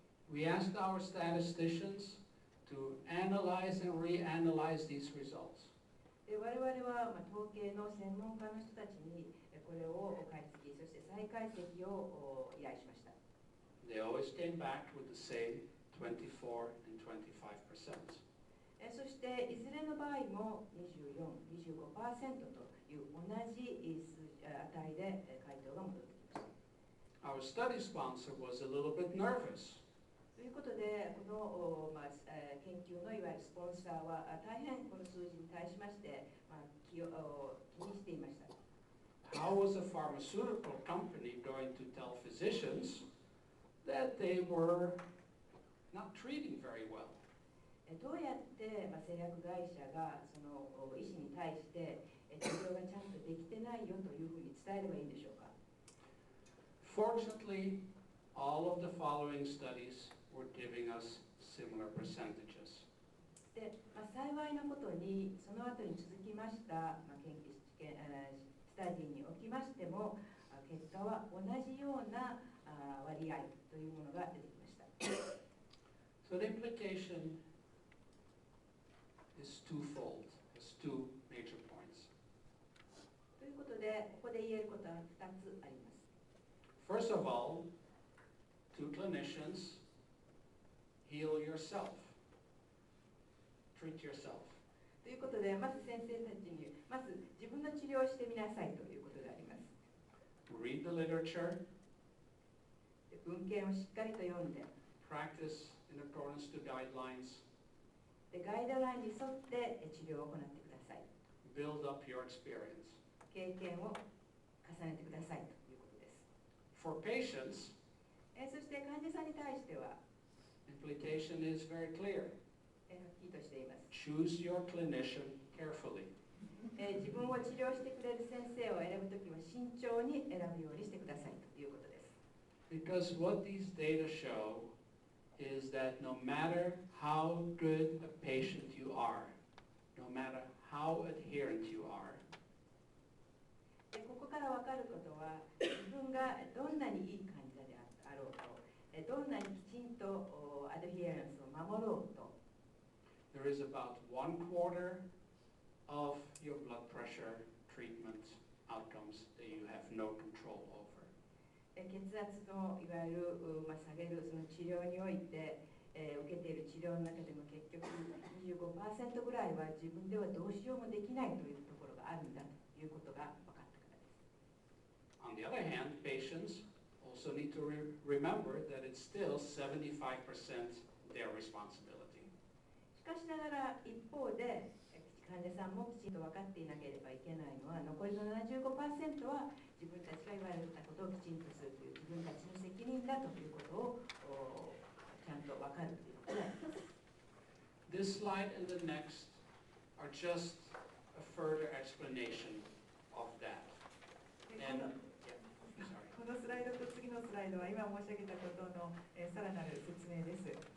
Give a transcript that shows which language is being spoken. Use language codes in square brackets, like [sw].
[en] We asked our statisticians to analyze and reanalyze these results. [ja] で、我々は統計の専門家の人たちにこれを解析、そして再解析を依頼しました。 [en] They always came back with the same 24 and 25%. [ja] そしていずれの場合も24、25% という同じ値で回答が戻ってきました。 [en] Our study sponsor was a little bit nervous. [ja] ということで、この、研究のいわゆるスポンサーは大変この数字に対しまして、気にしていました。 [en] How was a pharmaceutical company going to tell physicians that they were not treating very well? [ja] どうやって製薬会社がその医師に対して治療がちゃんとできてないよというふうに伝えればいいんでしょうか。 [en] Fortunately, all of the following studies were giving us similar percentages. [ja] で、幸いなことにその後に続きました研究スタディにおきましても結果は同じような割合というものが出てきました。 [en] So the implication is twofold. There's two major points. [ja] ということで、ここで言えることは2つあります。 [en] First of all, to clinicians, heal yourself. Treat yourself. [ja] ということで、まず先生たちに、まず自分の治療をしてみなさいということであります。 [en] Read the literature. [ja] 文献をしっかりと読んで、 [en] Practice in accordance to guidelines. [ja] でガイドラインに沿って治療を行ってください。 [en] Build up your experience. [ja] 経験を重ねてくださいということです。 [en] For patients, [ja] そして患者さんに対しては、 [en] implication is very clear. [ja] はっきりとしています。 [en] Choose your clinician carefully. [ja] 自分を治療してくれる先生を選ぶときは慎重に選ぶようにしてくださいということです。 [en] Because what these data show is that no matter how good a patient you are, no matter how adherent you are, [ja] ここから分かることは、自分がどんなにいい患者であろうと、どんなにきちんとアドヒエランスを守ろうと、 [en] there is about 1/4 of your blood pressure treatment outcomes that you have no control over. [ja] 血圧のいわゆる、下げるその治療において、受けている治療の中でも結局 25% ぐらいは自分ではどうしようもできないというところがあるんだということが分かったからです。 [en] On the other hand, patients also need to remember that it's still 75% their responsibility. [ja] しかしながら一方で患者さんもきちんと分かっていなければいけないのは残りの 75% は自分たちが言われたことをきちんとするという自分たちの責任だということをちゃんと分かるということであります。 [en] This slide and the next are just a further explanation of that. [ja] このスライドと次のスライドは今申し上げたことの、さらなる説明です。